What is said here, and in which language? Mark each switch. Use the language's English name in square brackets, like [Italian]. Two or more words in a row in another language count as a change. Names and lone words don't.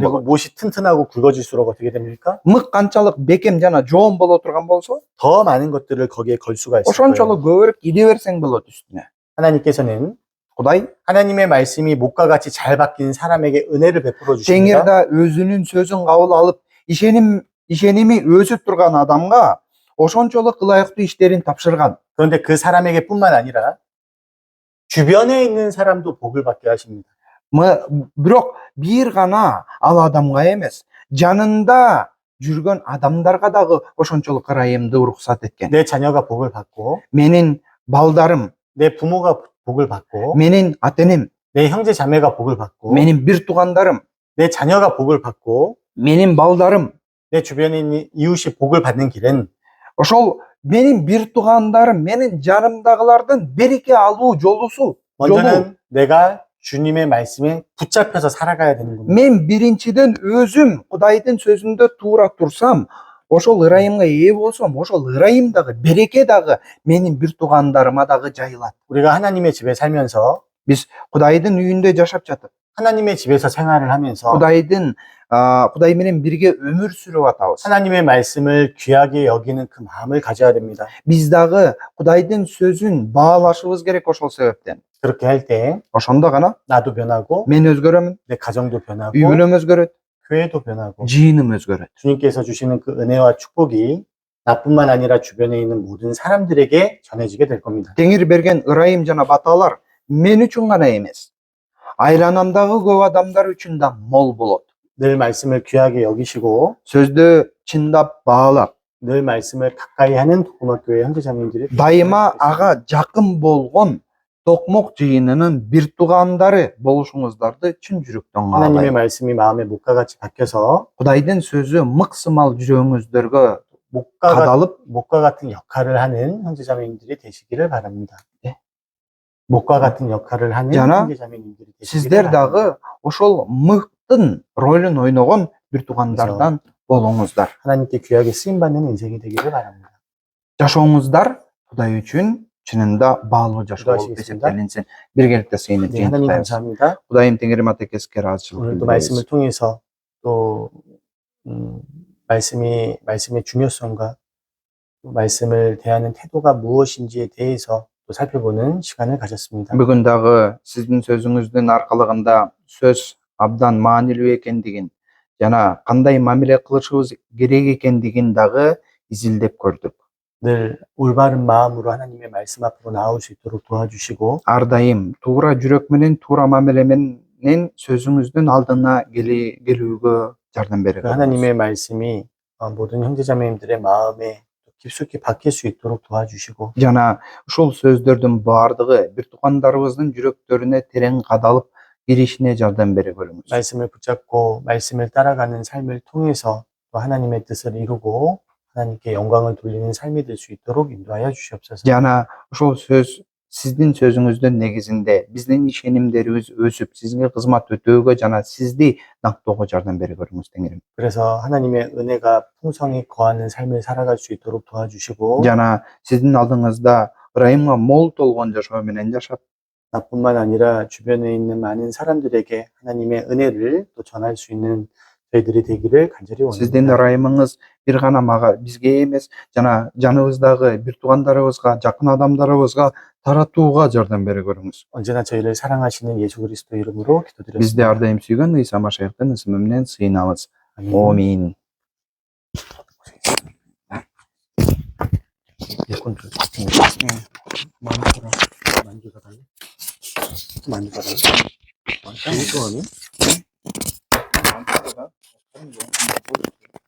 [Korean] 그리고 [Kyrgyz] болот. [Korean] 못이 튼튼하고 굵어질수록 어떻게 됩니까? [Kyrgyz] мык канчалык бекем жана жоон боло турган болсо [Korean] 더 많은 것들을 거기에 걸 수가 있을 거예요. [Kyrgyz] ошончолук көбүрөөк иле берсең болот үстүнө. [Korean] 하나님께서는 [Kyrgyz] Кудай [Korean] 하나님의 말씀이 목과 같이 잘 박힌 사람에게 은혜를 베풀어 [Kyrgyz] Теңир [Korean] 주십니다. [Kyrgyz] да өзүнүн сөзүн кабыл алып, ишеними өсүп турган адамга ошончолук ылайыктуу иштерин тапшырган. [Korean] 그런데 그 사람에게 뿐만 아니라 주변에 있는 사람도 복을 받게 하십니다. [Kyrgyz] Бирок бир гана ал адамга эмес, жанында жүргөн адамдарга дагы ошончолук ырайымды уруксат эткен. [Korean] 내 자녀가 복을 받고 [Kyrgyz] Менин балдарым, [Korean] 내 부모가 복을 받고 [Kyrgyz] менин ата-энем, [Korean] 내 형제 자매가 복을 받고 [Kyrgyz] менин бир туугандарым, [Korean] 내 자녀가 복을 받고 [Kyrgyz] менин балдарым, [Korean] 내 주변에 있는 이웃이 복을 받는 길은 [Kyrgyz] ошол менин бир туугандарым, менин жанымдагылардын береке алуу жолусу. [Korean] 먼저는 내가 주님의 말씀에 붙잡혀서 살아가야 되는 겁니다. [Kyrgyz] Мен биринчиден өзүм Кудайдын сөзүндө туура турсам, ошол ырайымга ээ болсом, ошол ырайым дагы, береке дагы менин бир туугандарыма дагы жайылат. [Korean] 우리가 하나님의 집에 살면서 [Kyrgyz] Биз Кудайдын үйүндө жашап жатып, [Korean] 하나님의 집에서 생활을 하면서 [Kyrgyz] Кудай менен бирге өмүр сүрүп атабыз. [Korean] 하나님의 말씀을 귀하게 여기는 그 마음을 가져야 됩니다. [Kyrgyz] Биз дагы Кудайдын сөзүн баалашыбыз керек ошол себептен. [Korean] 그렇게 할 때 [Kyrgyz] Ошондо гана [Korean] 나도 변하고 [Kyrgyz] мен өзгөрөмүн, [Korean] 내 가정도 변하고 [Kyrgyz] үй бүлөм өзгөрөт, [Korean] 교회도 변하고 [Kyrgyz] жыйыным өзгөрөт. [Korean] 주님께서 주시는 그 은혜와 축복이 나뿐만 아니라 주변에 있는 모든 사람들에게 전해지게 될 겁니다. [Kyrgyz] Теңир берген ырайым жана баталар мен үчүн гана эмес, айланамдагы көп адамдар үчүн да мол болот. [Korean] 늘 말씀을 귀하게 여기시고 [Kyrgyz] сөздү чындап баалап, [Korean] 늘 말씀을 가까이 하는 도금학교회 형제자매님들이 [Kyrgyz] дайыма ага жакын болгон токмок жыйынынын бир туугандары болушуңуздарды чын жүрөктөн [Korean] 하나님의 [Kyrgyz] каалайм. [Korean] 말씀이 마음에 목과 같이 박혀서 [Kyrgyz] Кудайдын сөзү мыксымал жүрөгүңүздөргө [Korean] 목과 같은 역할을 하는 형제자매님들이 되시기를 바랍니다. 네. 목과 같은 역할을 하는 [Kyrgyz] жана [Korean] 형제자매님들이 되시기를 [Kyrgyz] сиздер [Korean] 바랍니다. [Kyrgyz] дагы ошол мыктын ролун ойногон бир туугандардан болуңуздар. [Korean] 하나님께 귀하게 쓰임 받는 인생이 되기를 바랍니다. [Kyrgyz] Жашооңуздар Кудай үчүн чынында баалуу жашоо болуп [Korean] 기도하시겠습니다. [Kyrgyz] эсептелинсин. Биргеликте [Korean] 네, [Kyrgyz] сыйынып [Korean] 하나님 [Kyrgyz] жыйынтыктайбыз. [Korean] 감사합니다. [Kyrgyz] Кудайым Теңирим атекеске ыраазычылык [Korean] 오늘도 [Kyrgyz] билдиребиз. [Korean] 말씀을 통해서 또 말씀의 중요성과 또 말씀을 대하는 태도가 무엇인지에 대해서 또 살펴보는 시간을 가졌습니다. [Kyrgyz] Бүгүн дагы сиздин сөзүңүздүн аркалыгында сөз абдан маанилүү экендигин жана кандай мамиле кылышыбыз керек экендигин дагы изилдеп көрдүк. [Korean] 늘 올바른 마음으로 하나님의 말씀 앞으로 나올 수 있도록 도와주시고 [Kyrgyz] Ар дайым туура жүрөк менен, туура мамиле менен сөзүңүздүн алдына келүүгө жардам бере [Korean] 그 [Kyrgyz] көрүңүз. [Korean] 하나님의 말씀이 모든 형제자매님들의 마음에 깊숙이 박힐 수 있도록 도와주시고 [Kyrgyz] Жана ушул сөздөрдүн баардыгы бир туугандарыбыздын жүрөктөрүнө терең кадалып киришине жардам бере көрүңүз. [Korean] 말씀을 붙잡고 말씀을 따라가는 삶을 통해서 또 하나님의 뜻을 이루고 하나님께 영광을 돌리는 삶이 될 수 있도록 인도하여 주시옵소서. [Kyrgyz] Жана ушул сөз сиздин сөзүңүздүн негизинде биздин ишенимдерибиз өсүп, сизге кызмат өтөөгө жана сизди даңктоого жардам бере көрүңүз Теңирим. [Korean] 그래서 하나님의 은혜가 풍성히 거하는 삶을 살아갈 수 있도록 도와주시고 [Kyrgyz] Жана сиздин алдыңызда ырайымга мол толгон жашоо менен жашап, [Korean] 나뿐만 아니라 주변에 있는 많은 사람들에게 하나님의 은혜를 또 전할 수 있는 저희들이 되기를 간절히 [Kyrgyz] сиздин [Korean] 원합니다. [Kyrgyz] ырайымыңыз бир гана мага, бизге эмес, жана жаныбыздагы бир туугандарыбызга, жакын адамдарыбызга таратууга жардам бере көрүңүз. [Korean] 언제나 저희를 사랑하시는 예수 그리스도 이름으로 [Kyrgyz] Бизди [Korean] 기도드렸습니다. [Kyrgyz] ар дайым сүйгөн Ыйса Машаяктын ысымы менен сыйынабыз. [Korean] 아멘. [Kyrgyz] Амин. [Korean] 일꾼들 많이 줘라. 많이 줘라 달래. 많이 줘라. 많이 줘라.